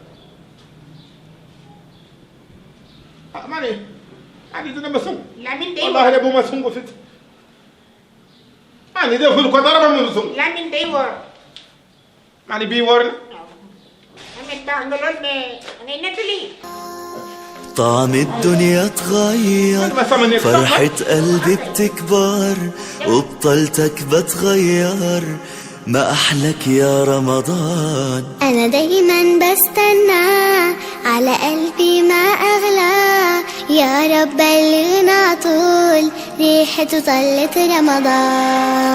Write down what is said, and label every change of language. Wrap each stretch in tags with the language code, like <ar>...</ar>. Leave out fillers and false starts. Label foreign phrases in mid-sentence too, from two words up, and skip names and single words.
<wo>maa ni dina ma sunguf. Lamine day wóor wallaahi bu ma sunguf it. maa ni deful ko dara ba moom sunguf. Lamine day wóor. maa ni bii wóor na. Ahmed baax nga lool mais ngay nettali.</wo> <ar>طعم الدنيا اتغير فرحة قلبي بتكبر وبطلتك بتغير ما أحلك يا رمضان. أنا دايما بستنى على قلبي ما أغلى يا رب بلغنا طول ريحته طلت رمضان.</ar>